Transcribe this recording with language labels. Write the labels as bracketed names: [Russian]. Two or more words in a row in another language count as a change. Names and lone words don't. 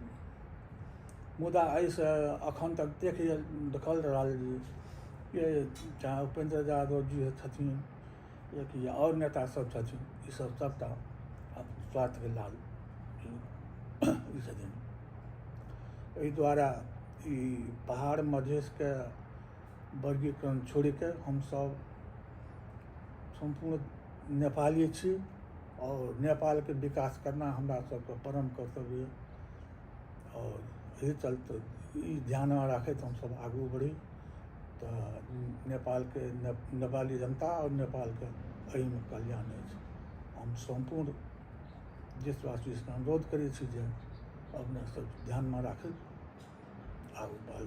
[Maithili] मुदा एहिसँ अखन तक देखल रहल जे चाहे उपेंद्र यादव जी छथिन या कि और नेता सब छथिन, ई सब सबटा स्वार्थके लाल ई छथिन। एहि दुआरे ई पहाड़ मधेशके वर्गीकरण छोड़िके हमसब संपूर्ण नेपाली छी और नेपाल के विकास करना हमरा सबके परम कर्तव्य है। और यही चलते ई ध्यान में राखैत हमसब आगू बढ़ी तऽ नेपाल के नेपाली जनता और नेपाल के एहिमे कल्याण अछि। हम संपूर्ण देशवासी से अनुरोध करै छी जे अपने सब ध्यान में राखैत आगू बढ़ल।